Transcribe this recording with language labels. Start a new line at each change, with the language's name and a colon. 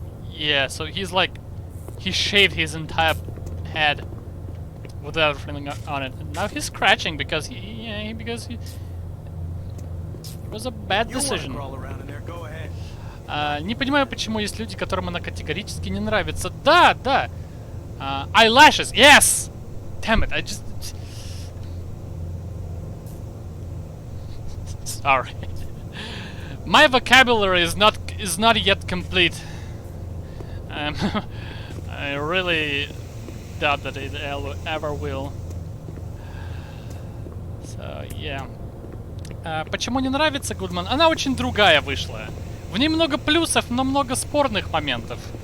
English: Yeah, so he's like, he shaved his entire head without everything on it. And now he's scratching because it was a bad decision.
Russian: Не понимаю, почему есть люди, которым она категорически не нравится. Да, да.
English: Eyelashes, yes. Damn it, I just. Sorry. My vocabulary is not yet complete. I really doubt that it ever will. So, yeah.
Russian: Почему не нравится Гудман? Она очень другая вышла. В ней много плюсов, но много спорных моментов.